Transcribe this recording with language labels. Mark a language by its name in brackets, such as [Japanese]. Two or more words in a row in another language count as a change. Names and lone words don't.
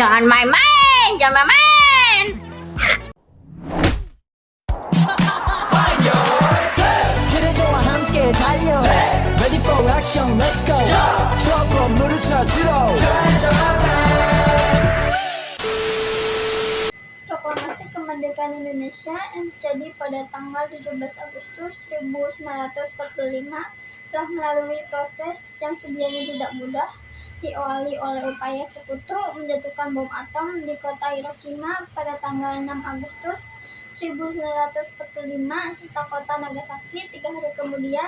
[Indonesian] main-main, jangan main. [Korean] 트레저와 함께 달려 [English] Ready for action, let's go [Korean] 추억 건물을 찾으러 [Indonesian] Proklamasi Kemerdekaan Indonesia yang terjadi pada tanggal 17 Agustus 1945 telah melalui proses yang sedianya tidak mudah, diawali oleh upaya sekutu menjatuhkan bom atom di kota Hiroshima pada tanggal 6 Agustus 1945 serta kota Nagasaki 3 hari kemudian.